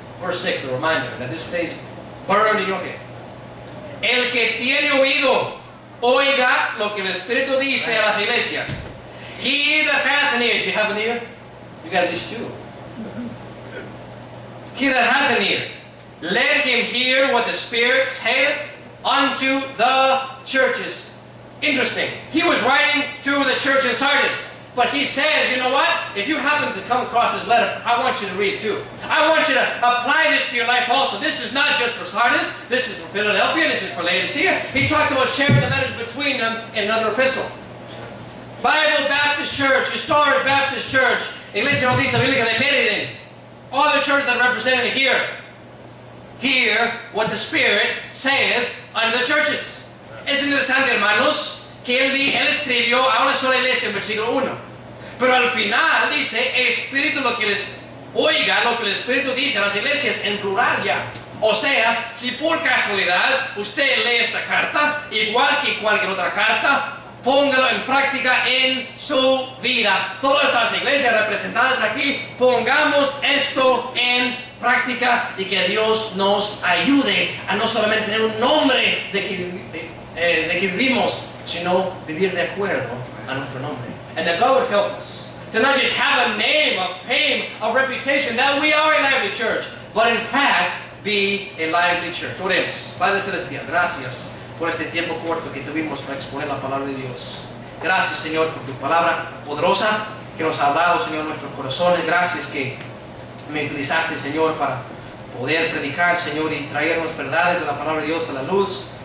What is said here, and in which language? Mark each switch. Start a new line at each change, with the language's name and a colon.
English: Verse 6, the reminder that this stays burned in your head.
Spanish: El que tiene oído, oiga lo que el Espíritu dice a las iglesias.
English: He that hath an ear. Do you have an ear? You got at least two. He that hath an ear, let him hear what the Spirit saith unto the churches. Interesting. He was writing to the church in Sardis. But he says, you know what? If you happen to come across this letter, I want you to read it too. I want you to apply this to your life also. This is not just for Sardis. This is for Philadelphia. This is for Laodicea. He talked about sharing the letters between them in another epistle. Bible Baptist Church, Historic Baptist Church, Iglesia Bautista Bíblica de Meriden. All the churches that are represented here. Hear what the Spirit saith unto the churches.
Spanish: Es interesante, hermanos, que él escribió a una sola iglesia en versículo 1. Pero al final dice, Espíritu lo que les oiga, lo que el Espíritu dice a las iglesias en plural ya. O sea, si por casualidad usted lee esta carta, igual que cualquier otra carta, póngalo en práctica en su vida. Todas las iglesias representadas aquí, pongamos esto en práctica y que Dios nos ayude a no solamente tener un nombre de que vivimos, sino vivir de acuerdo a nuestro nombre.
English: And that God would help us to not just have a name, a fame, a reputation that we are a lively church, but in fact be a lively church.
Spanish: Oremos. Padre Celestial, gracias por este tiempo corto que tuvimos para exponer la palabra de Dios. Gracias, Señor, por tu palabra poderosa que nos ha hablado, Señor, en nuestros corazones. Gracias que me utilizaste, Señor, para poder predicar, Señor, y traernos verdades de la palabra de Dios a la luz.